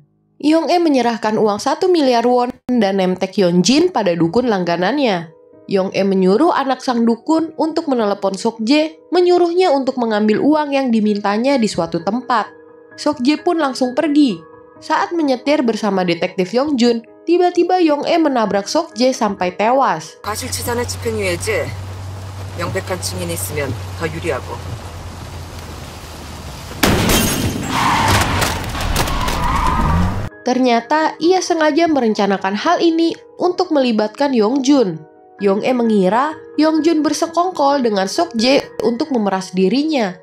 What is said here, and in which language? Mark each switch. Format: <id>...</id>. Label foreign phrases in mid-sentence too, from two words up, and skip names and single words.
<id>Yong-e menyerahkan uang 1 miliar won dan nemtek Yeonjin pada dukun langganannya. Yong-e menyuruh anak sang dukun untuk menelepon Sok-jae, menyuruhnya untuk mengambil uang yang dimintanya di suatu tempat. Sok-jae pun langsung pergi. Saat menyetir bersama detektif Yong-jun, tiba-tiba Yong-e menabrak Sok-jae sampai tewas.</id> <ko>과실치사는 집행유예지. 명백한 증인이 있으면 더 유리하고.</ko> <id>Ternyata ia sengaja merencanakan hal ini untuk melibatkan Yong-jun. Yong-e mengira Yong-jun bersekongkol dengan Sok-jae untuk memeras dirinya.</id>